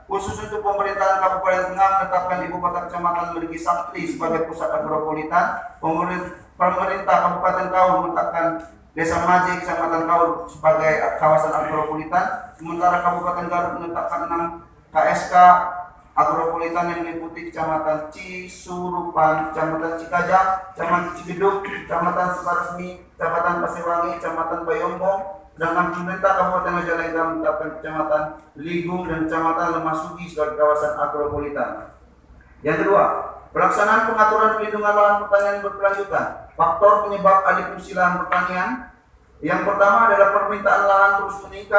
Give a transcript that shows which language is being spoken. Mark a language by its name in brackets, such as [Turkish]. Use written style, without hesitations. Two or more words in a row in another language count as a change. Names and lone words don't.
[Indonesian] Khusus untuk pemerintahan Kabupaten Tengah menetapkan Ibu Kota Kecamatan Merigi Sakti sebagai pusat agropolitan. Pemerintah Kabupaten Kaur menetapkan Desa Maji, Kecamatan Kaur sebagai kawasan agropolitan. Sementara Kabupaten Garut menetapkan 6 KSK agropolitan yang meliputi Kecamatan Cisurupan, Kecamatan Cikajang, Kecamatan Cigeduk, Kecamatan Sukaresmi, Kecamatan Pasewangi, Kecamatan Bayombong. Sedangkan pemerintah Kabupaten Majalengka menetapkan Kecamatan Ligung dan Kecamatan Lemasugi sebagai kawasan agropolitan. Yang kedua, pelaksanaan pengaturan pelindungan lahan pertanian berkelanjutan. Faktor penyebab alih fungsi lahan pertanian. Yang pertama adalah permintaan lahan terus meningkat.